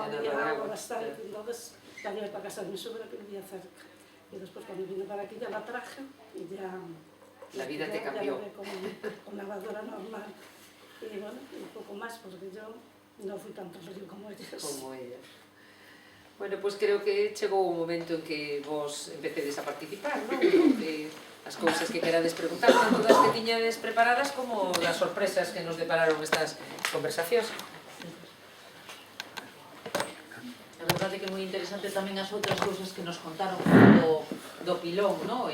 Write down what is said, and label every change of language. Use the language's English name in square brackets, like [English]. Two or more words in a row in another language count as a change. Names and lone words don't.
[Spanish] llenarla de había agua. bastante. Entonces la llevé para casa de mi suegra que vivía cerca. Y después cuando vine para aquí ya la traje y ya... La vida te ya cambió. lavé con lavadora normal. Y bueno, un poco más, porque yo no fui tanto río como ellos. Como ellas. [Galician] Bueno, pois creo que chegou o momento en que vos empecedes a participar, non? De as cousas que querades preguntar, tanto das que tiñades preparadas como das sorpresas que nos depararon estas conversacións. A verdade que é moi interesante tamén as outras cousas que nos contaron do pilón, non?